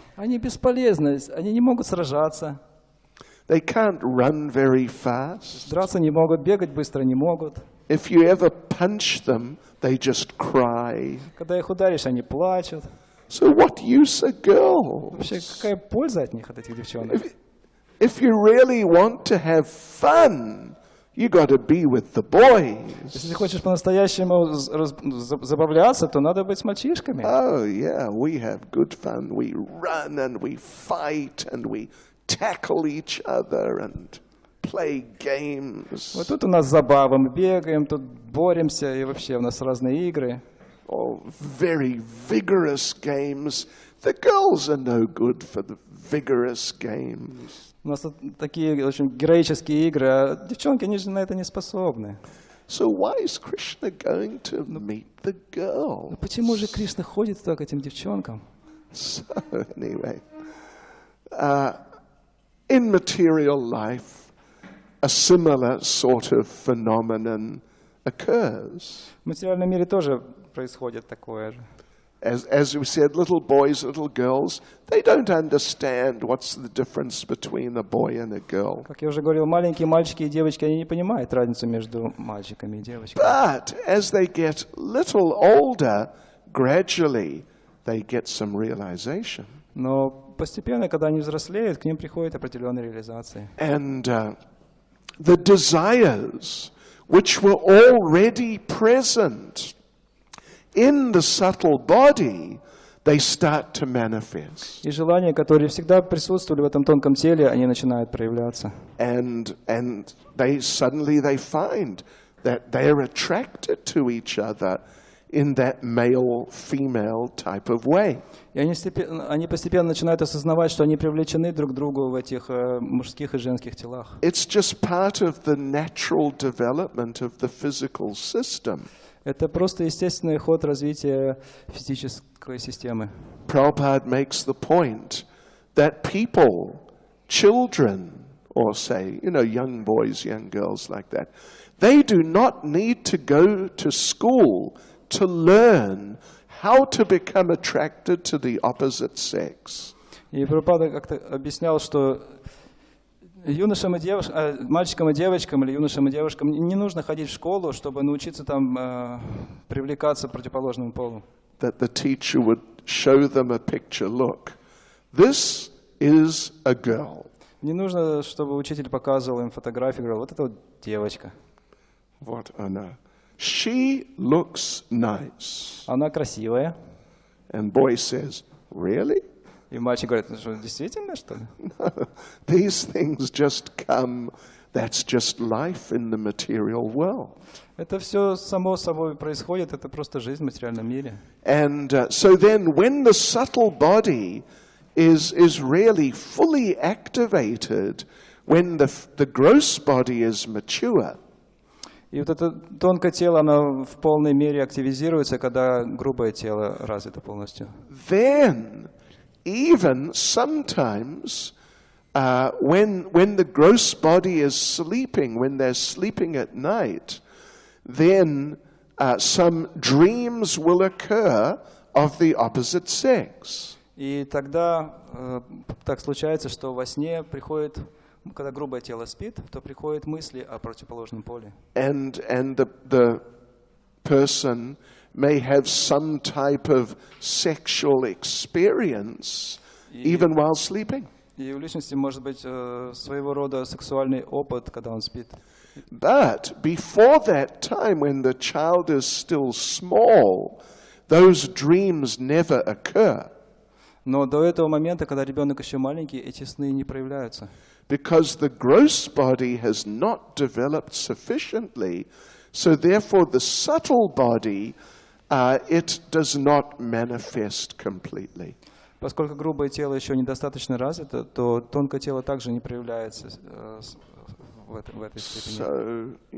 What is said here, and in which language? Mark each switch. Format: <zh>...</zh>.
<ru>Они бесполезны, они не могут сражаться.</ru> <en>They can't run very fast.</en> <ru>Драться не могут, бегать быстро не могут.</ru> <en>If you ever punch them, they just cry.</en> <ru>Когда их ударишь, они плачут.</ru> <en>So what use are girls?</en> <ru>Вообще, какая польза от них, от этих девчонок?</ru> <en>If you really want to have fun, you got to be with the boys.</en> <ru>Если ты хочешь по-настоящему забавляться, то надо быть с мальчишками.</ru> <en>Oh yeah, we have good fun. We run and we fight and we tackle each other and play games.</en> <ru>Вот тут у нас забава, мы бегаем, тут боремся, и вообще у нас разные игры.</ru> <en>Oh, very vigorous games. The girls are no good for the vigorous games.</en> <ru>У нас тут такие очень героические игры, а девчонки, они же на это не способны.</ru> <en>So why is Krishna going to meet the girl?</en> <ru>Почему же Кришна ходит туда к этим девчонкам?</ru> <en>So anyway, in material life, a similar sort of phenomenon occurs.</en> <ru>В материальном мире тоже происходит такое же.</ru> <en>As we said, little boys, little girls, they don't understand what's the difference between a boy and a girl.</en> <ru>Как я уже говорил, маленькие мальчики и девочки, они не понимают разницу между мальчиками и девочками.</ru> <en>But as they get little older, gradually they get some realization.</en> <ru>Но постепенно, когда они взрослеют, к ним приходят определенные реализации.</ru> <en>And the desires which were already present in the subtle body, they start to manifest.</en> <ru>И желания, которые всегда присутствовали в этом тонком теле, они начинают проявляться.</ru> <en>And they suddenly find that they're attracted to each other in that male-female type of way.</en> <ru>И они постепенно начинают осознавать, что они привлечены друг к другу в этих мужских и женских телах.</ru> <en>It's just part of the natural development of the physical system.</en> <ru>Это просто естественный ход развития физической системы.</ru> <en>Prabhupada makes the point that people, children, or say, young boys, young girls like that, they do not need to go to school to learn how to become attracted to the opposite sex.</en> <ru>И Прабхупада как-то объяснял, что юношам и мальчикам и девочкам или юношам и девушкам не нужно ходить в школу, чтобы научиться там привлекаться к противоположному полу.</ru> <en>That the teacher would show them a picture. Look, this is a girl.</en> <ru>Не нужно, чтобы учитель показывал им фотографию, говорил, вот это вот девочка.</ru> <en>What</en> <ru>она?</ru> <en>She looks nice.</en> <ru>Она красивая.</ru> <en>And boy says, really?</en> <ru>И мальчик говорит, что действительно, что ли?</ru> <en>No, these things just come. That's just life in the material world.</en> <ru>Это все само собой происходит, это просто жизнь в материальном мире.</ru> <en>And so then when the subtle body is really fully activated, when the gross body is mature,</en> <ru>и вот это тонкое тело, оно в полной мере активизируется, когда грубое тело развито полностью.</ru> <en>then even sometimes when the gross body is sleeping, when they're sleeping at night, then some dreams will occur of the opposite sex.</en> <ru>И тогда так случается, что во сне приходит, когда грубое тело спит, то приходят мысли о противоположном поле.</ru> <en>And the person may have some type of sexual experience even while sleeping.</en> <ru>И у личности может быть своего рода сексуальный опыт, когда он спит.</ru> <en>But before that time, when the child is still small, those dreams never occur.</en> <ru>Но до этого момента, когда ребенок еще маленький, эти сны не проявляются.</ru> <en>Because the gross body has not developed sufficiently, so therefore the subtle body, it does not manifest completely.</en> <ru>Поскольку грубое тело еще недостаточно развито, то тонкое тело также не проявляется в этой степени.</ru>